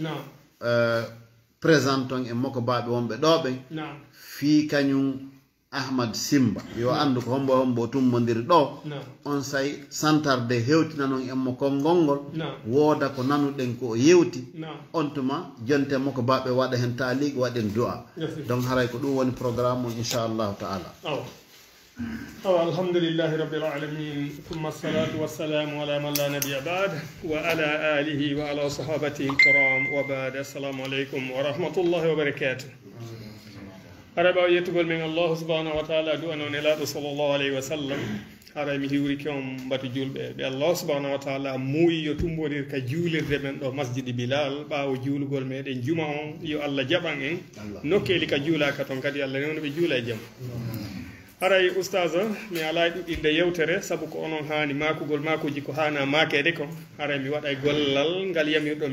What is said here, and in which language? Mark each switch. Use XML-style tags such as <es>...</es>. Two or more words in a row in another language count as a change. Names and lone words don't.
<ff>présente on e moko baaɓe wonɓe ɗoɓen fi kañum Ahmad Simba yo andu ko hombo tummodiri ɗo on say santarde hewtina noon emmo konngol ngol wooda ko nanuɗen ko o yewti on tuma jonte mo ko baɓe waɗa hen taaligue waɗen du'a donc haray ko ɗum woni programme on</ff> <ar>إن شاء الله تعالى الحمد لله رب العالمين ثم الصلاة والسلام على من لا نبي بعد وعلى آله وعلى صحابته الكرام وبعد السلام عليكم ورحمة الله وبركاته</ar> <ff>araɓa yettugol men</ff> <ar>الله سبحانه وتعالى</ar> <ff>du'a noon elaɗo</ff> <ar>صلى الله عليه وسلم</ar> <ff>haray mi hiwriki on mbatu julɓe ɓe</ff> <ar>الله سبحانه وتعالى</ar> <ff>muuyi yo tumbodir ka juulirde men ɗo masjidi bilal ɓaawo juulugol meɗen juma on yo allah jaɓan en nokkeli ka juulaka toon kadi allah newno ɓe juula e jaam haray oustage mi ala ɗuɗɗinde yewtere saabu ko onon hani makugol makuji ko hana makede kon haray mi waɗa gollal ngal yamirɗon</ff>